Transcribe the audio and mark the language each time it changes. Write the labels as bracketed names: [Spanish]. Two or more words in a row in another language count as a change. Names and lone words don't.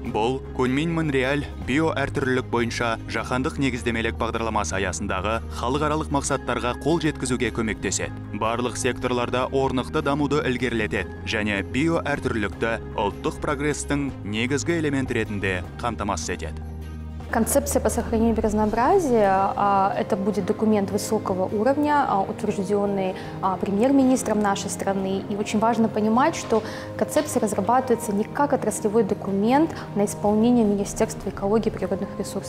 [Kazakh] Бұл Kunming Monreal био әртүрлілік бойынша жаһандық негіздемелік бағдарламасы аясындағы халықаралық мақсаттарға қол жеткізуге көмектеседі. Барлық секторларда орнықты дамуды ілгерілетеді және био әртүрлілікті ұлттық прогрестің негізгі элемент ретінде қамтамасыз етеді. [Russian] Концепция по сохранению биоразнообразия – это будет документ высокого уровня, утвержденный премьер-министром нашей страны. И очень важно понимать, что концепция разрабатывается не как отраслевой документ на исполнение Министерства экологии и природных ресурсов.